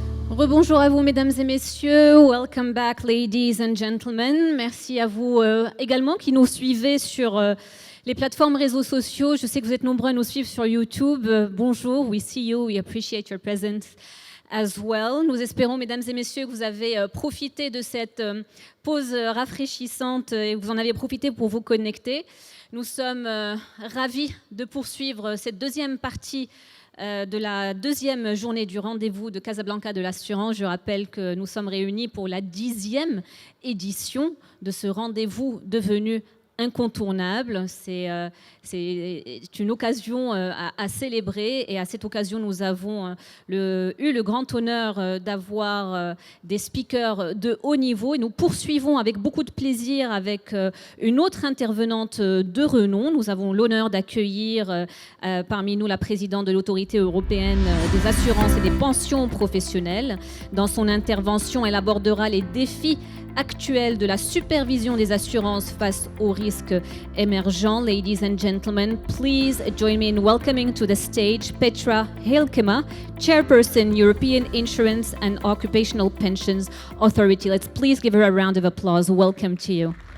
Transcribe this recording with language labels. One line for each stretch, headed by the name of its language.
French: Rebonjour à vous, mesdames et messieurs.
English: Welcome back, ladies and gentlemen.
French: Merci à vous également qui nous suivez sur les plateformes réseaux sociaux. Je sais que vous êtes nombreux à nous suivre sur YouTube. Bonjour,
English: we see you, we appreciate your presence as well.
French: Nous espérons, mesdames et messieurs, que vous avez profité de cette pause rafraîchissante et que vous en avez profité pour vous connecter. Nous sommes ravis de poursuivre cette deuxième partie de la deuxième journée du rendez-vous de Casablanca de l'assurance. Je rappelle que nous sommes réunis pour la 10e édition de ce rendez-vous devenu incontournable. C'est une occasion à célébrer, et à cette occasion, nous avons eu le grand honneur d'avoir des speakers de haut niveau, et nous poursuivons avec beaucoup de plaisir avec une autre intervenante de renom. Nous avons l'honneur d'accueillir parmi nous la présidente de l'Autorité européenne des assurances et des pensions professionnelles. Dans son intervention, elle abordera les défis actuelle de la supervision des assurances face aux risques émergents.
English: Ladies and gentlemen, please join me in welcoming to the stage Petra HIELKEMA, Chairperson, European Insurance and Occupational Pensions Authority. Let's please give her a round of applause. Welcome to you.